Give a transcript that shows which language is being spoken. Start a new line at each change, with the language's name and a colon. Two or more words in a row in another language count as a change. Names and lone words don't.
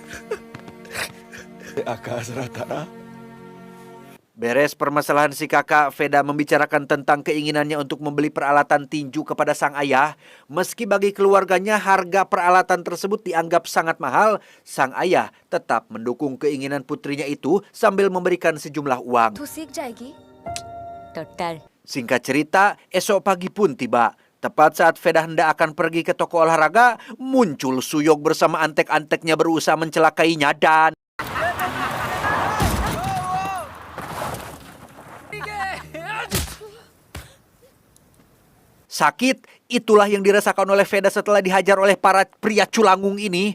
Indonesian: Beres permasalahan si kakak, Veda membicarakan tentang keinginannya untuk membeli peralatan tinju kepada sang ayah. Meski bagi keluarganya harga peralatan tersebut dianggap sangat mahal, sang ayah tetap mendukung keinginan putrinya itu sambil memberikan sejumlah uang.
Hindi: तू सीख जाएगी.
Indonesian: Total. Singkat cerita, esok pagi pun tiba. Tepat saat Veda hendak akan pergi ke toko olahraga, muncul Suyog bersama antek-anteknya berusaha mencelakainya dan... Sakit, itulah yang dirasakan oleh Veda setelah dihajar oleh para pria culangung ini.